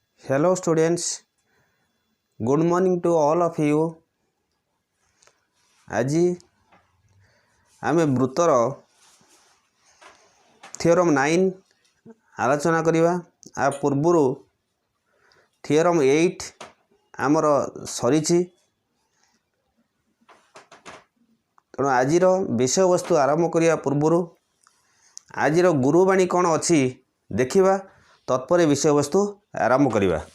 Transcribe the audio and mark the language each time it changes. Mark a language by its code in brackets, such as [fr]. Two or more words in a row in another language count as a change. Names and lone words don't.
[en] Hello students, good morning to all of you. [or] আজি ଆମେ ବୃତ୍ତର ଥିଓରମ୍ 9 ଆଲୋଚନା କରିବା। ଆ ପୂର୍ବରୁ ଥିଓରମ୍ 8 ଆମର ସରିଛି। ତେଣୁ ଆଜିର ବିଷୟବସ୍ତୁ ଆରମ୍ଭ କରିବା ପୂର୍ବରୁ ଆଜିର ଗୁରୁବାଣୀ କ'ଣ ଅଛି ଦେଖିବା, ତତ୍ପରେ ବିଷୟବସ୍ତୁ ଆରମ୍ଭ କରିବା।